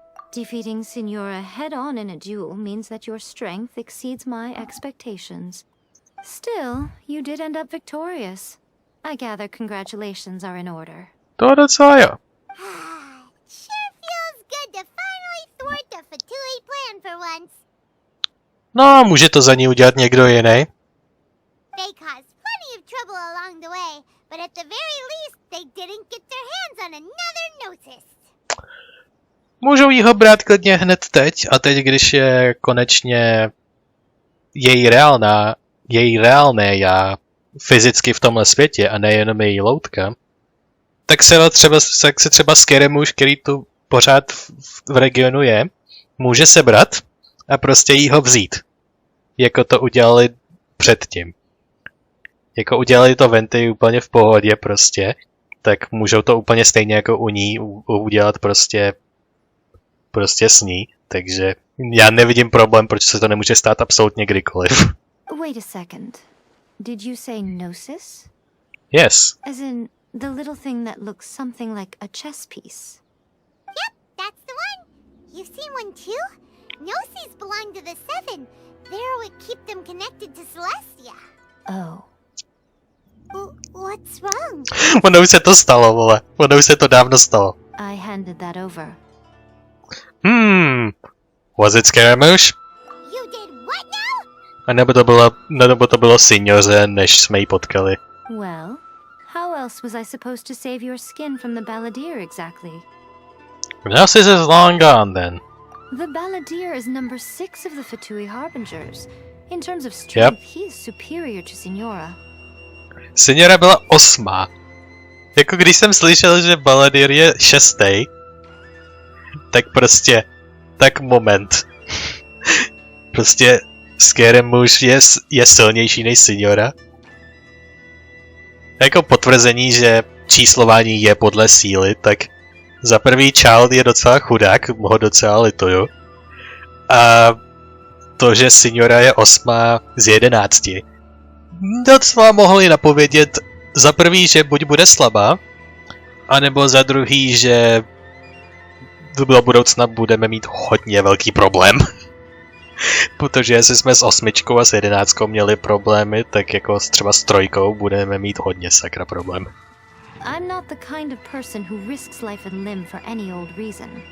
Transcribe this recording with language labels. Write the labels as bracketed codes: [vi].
[en] Defeating Signora head-on in a duel means that your strength exceeds my expectations. Still, you did end up victorious. I gather congratulations are in order. [cs] To docela jo. [en] Sure feels good to finally thwart the Fatui plan for once. [cs] No, může to za ní udělat někdo jiný. [en] They caused plenty of trouble along the way, but at the very least, they didn't get their hands on another Gnosis. [cs] Můžou jí ho brát klidně hned teď, a teď, když je konečně její reálné já fyzicky v tomhle světě a nejenom její loutka, tak se třeba Skeremuš, který tu pořád v regionu je, může sebrat a prostě jí ho vzít. Jako to udělali předtím. Jako udělali to Venty úplně v pohodě prostě, tak můžou to úplně stejně jako u ní udělat prostě s ní. Takže já nevidím problém, proč se to nemůže stát absolutně kdykoliv. [en] Wait a second. Did you say Gnosis? Yes. As in the little thing that looks something like a chess piece. Yep, that's the one. You've seen one too? Gnosis belong to the Seven. They're what keep them connected to Celestia. Oh. What's wrong? [cs] Ono už se to stalo, vole. Ono už se to dávno stalo. [en] I handed that over. Was it Scaramouche? You did what now? [cs] A nebo to bylo Signoře, než jsme ji potkali. [en] Well, how else was I supposed to save your skin from the Balladeer exactly? Gnosis is long gone then. The Balladeer is number 6 of the Fatui Harbingers. In terms of strength, he is superior to Signora. [cs] Signora byla 8. Jako když jsem slyšel, že Balladeer je 6. Tak prostě, tak moment. Prostě Scaramouche je silnější než Signora. Jako potvrzení, že číslování je podle síly, tak za prvý Child je docela chudák, ho docela lituju. A to, že Signora je 8 z 11. Docela mohli napovědět za prvý, že buď bude slabá, anebo za druhý, že do budoucna budeme mít hodně velký problém. Protože jestli jsme s 8 a s 11 měli problémy, tak jako třeba s 3 budeme mít hodně sakra problém. [en] I'm not the kind of person who risks life and limb for any old reason.